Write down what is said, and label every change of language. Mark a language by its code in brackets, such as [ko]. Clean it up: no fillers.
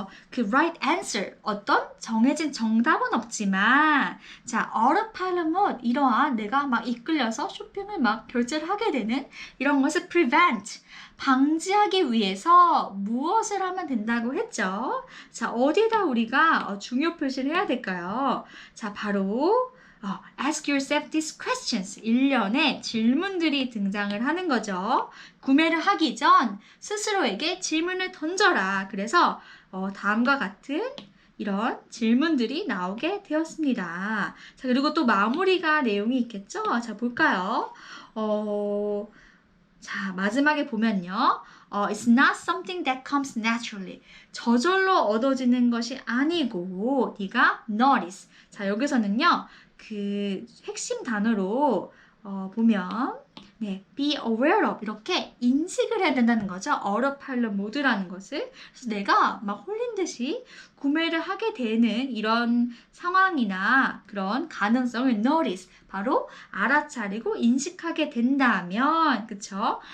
[ko] 그 [en] right answer, [ko] 어떤 정해진 정답은 없지만, 자, autopilot mode, 이러한 내가 막 이끌려서 쇼핑을 막 결제를 하게 되는 이런 것을 prevent, 방지하기 위해서 무엇을 하면 된다고 했죠? 자, 어디에다 우리가 중요 표시를 해야 될까요? [en] 자, 바로 ask yourself these questions. [ko] 일련의 질문들이 등장을 하는 거죠. 구매를 하기 전 스스로에게 질문을 던져라. 그래서 다음과 같은 이런 질문들이 나오게 되었습니다. 자, 그리고 또 마무리가 내용이 있겠죠? 자, 볼까요? 자, 마지막에 보면요. [en] It's not something that comes naturally. [ko] 저절로 얻어지는 것이 아니고 네가 notice. 자, 여기서는요. 그 핵심 단어로 보면 네, [en] be aware of [ko] 이렇게 인식을 해야 된다는 거죠. autopilot 모드라는 것을. 그래서 내가 막 홀린 듯이 구매를 하게 되는 이런 상황이나 그런 가능성을 notice, 바로 알아차리고 인식하게 된다면, 그쵸?